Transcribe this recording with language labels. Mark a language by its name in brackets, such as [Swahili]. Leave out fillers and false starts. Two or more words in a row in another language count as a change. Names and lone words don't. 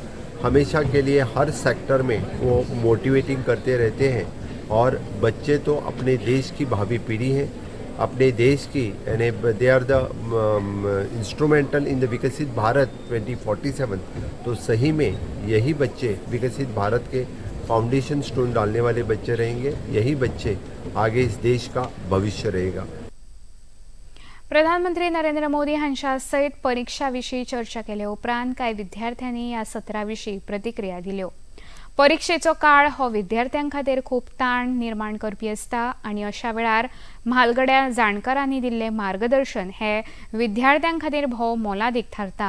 [Hindi] हमेशा के लिए हर सेक्टर में वो मोटिवेटिंग करते रहते हैं और बच्चे तो अपने देश की भावी पीढ़ी हैं, अपने देश की यानी [English] they are the instrumental in the [Hindi] विकसित भारत 2047। तो सही में यही बच्चे विकसित भारत के [English] foundation stone [Hindi] डालने वाले बच्चे रहेंगे। यही बच्चे आगे इस देश का भविष्य रहेगा। [Konkani] प्रधानमंत्री नरेंद्र मोदी हांच्या सयत परीक्षा विशीं चर्चा केले उपरांत कांय विद्यार्थ्यांनी ह्या सत्रा विशीं प्रतिक्रिया दिल्यो। परीक्षेचो काळ हो विद्यार्थ्यां खातीर खूब ताण निर्माण करपी आसता आनी अशा वेळार म्हालगड्या जाणकारांनी दिल्लें मार्गदर्शन हे विद्यार्थ्यां खातीर भोव मोलादीक थारता।